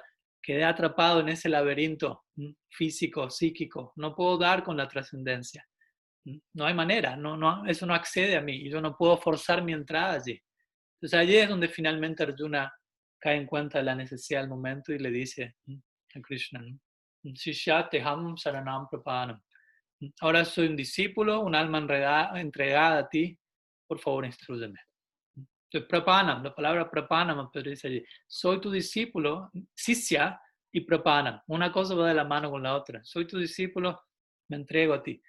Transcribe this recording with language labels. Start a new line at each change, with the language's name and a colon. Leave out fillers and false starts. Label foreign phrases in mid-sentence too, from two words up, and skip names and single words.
Spanish: Quedé atrapado en ese laberinto físico, psíquico. No puedo dar con la trascendencia. No hay manera, eso no accede a mí y yo no puedo forzar mi entrada allí. Entonces allí es donde finalmente Arjuna cae en cuenta de la necesidad del momento y le dice a Krishna,
Sanskrit: Shishya teham saranam prapanam.
Spanish: Ahora soy un discípulo, un alma entregada a ti, por favor instrúyeme. Entonces, prapanam, la palabra prapanam dice allí, soy tu discípulo, sisya y prapanam. Una cosa va de la mano con la otra. Soy tu discípulo, me entrego a ti.